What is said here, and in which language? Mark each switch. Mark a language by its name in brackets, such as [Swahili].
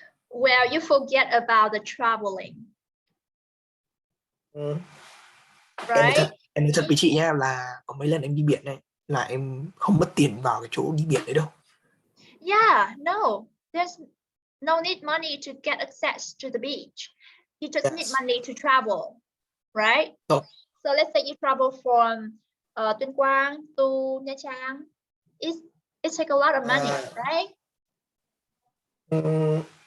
[English] Well, you forget about the traveling, [Vietnamese] Em [English] right? [Vietnamese] nói thật với chị nha, là có mấy lần em đi biển này là em không mất tiền vào cái chỗ đi biển đấy đâu. [English] Yeah, no, there's no need money to get access to the beach. You just need money to travel, right? Oh. So let's say you travel from Tuyên Quang to Nha Trang. It takes a lot of money, right?